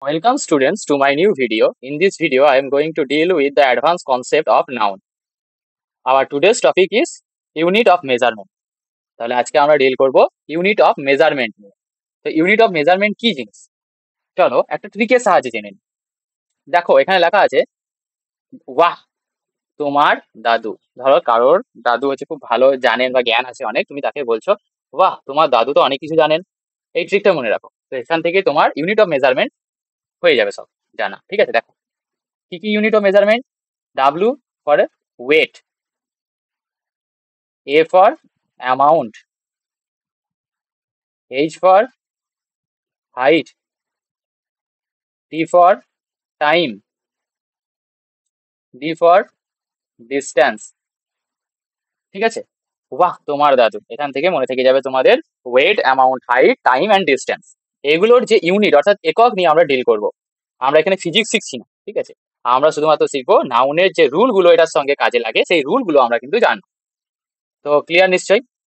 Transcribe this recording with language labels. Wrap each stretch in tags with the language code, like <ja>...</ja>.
<en>Welcome students to my new video. In this video, I am going to deal with the advanced concept of noun. Our today's topic is unit of measurement.</en> <bn>তাহলে আজকে আমরা deal করব unit of measurement নিয়ে। তো unit of measurement কি জিনিস? চলো একটা ট্রিকের সাহায্যে জেনে নিই। দেখো এখানে লেখা আছে ওয়াহ তোমার দাদু। ধরো কারোর দাদু হচ্ছে খুব ভালো জানেন বা জ্ঞান আছে অনেক, তুমি তাকে বলছো বাহ তোমার দাদু তো অনেক কিছু জানেন। এই ট্রিকটা মনে রাখো। তো এখান থেকে তোমার ইউনিট অফ মেজারমেন্ট হয়ে যাবে সব জানা। ঠিক আছে, দেখো কি কি unit of measurement.</bn> <en>W for weight, A for amount, H for height, T for time, D for distance।</en> <bn>ঠিক আছে, বাহ তোমার দাদু এখান থেকে মনে থেকে যাবে তোমাদের wait, amount, height, time and distance. এগুলোর যে ইউনিট অর্থাৎ একক নিয়ে আমরা ডিল করব। আমরা এখানে ফিজিক্স শিখছি না, ঠিক আছে, আমরা শুধুমাত্র শিখবো নাউনের যে রুলগুলো এটার সঙ্গে কাজে লাগে, সেই রুলগুলো আমরা কিন্তু জানবো। তো ক্লিয়ার নিশ্চয়ই?</bn>